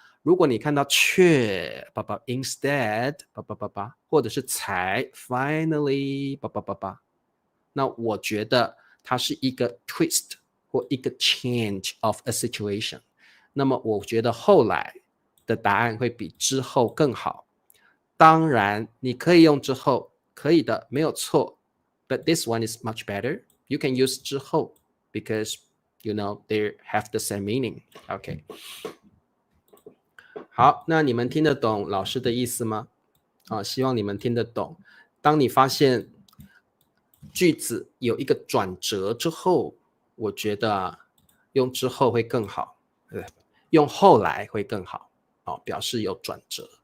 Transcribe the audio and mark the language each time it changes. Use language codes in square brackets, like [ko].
[zh] 如果你看到却，instead，或者是才 ，finally，那我觉得它是一个 twist 或一个 [en] change of a situation。 [zh] 那么我觉得后来的答案会比之后更好。当然，你可以用之后，可以的，没有错。 [en] But this one is much better. You can use 之后 because you know they have the same meaning. OK。 [zh] 好，那你们听得懂老师的意思吗？希望你们听得懂。当你发现句子有一个转折之后，我觉得用之后会更好，用后来会更好，表示有转折。